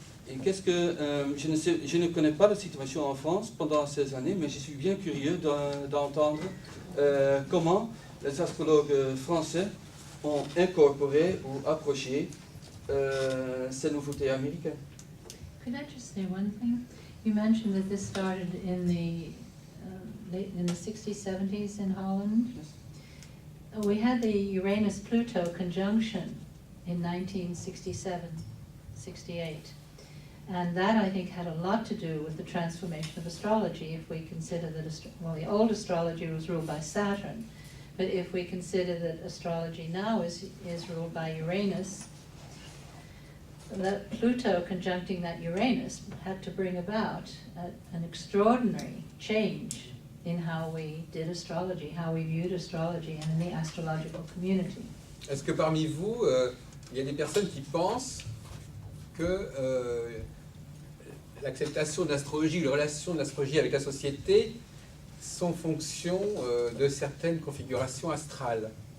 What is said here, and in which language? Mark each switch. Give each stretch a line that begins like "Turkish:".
French: Et qu'est-ce que je ne connais pas la situation en France pendant ces années, mais je suis bien curieux d'entendre comment les astrologues français ont incorporé ou approché ces nouveautés américaines.
English: Could I just say one thing? You mentioned that this started in the 60s, 70s in Holland. Yes. We had the Uranus-Pluto conjunction in 1967, 68. And that, I think, had a lot to do with the transformation of astrology, if we consider that, well, the old astrology was ruled by Saturn, but if we consider that astrology now is ruled by Uranus, that Pluto conjuncting that Uranus had to bring about an extraordinary change in how we did astrology, how we viewed astrology and in the astrological community.
French: Est-ce que parmi vous, il y a des personnes qui pensent que l'acceptation de l'astrologie, les relations de l'astrologie avec la société sont fonction de certaines configurations astrales?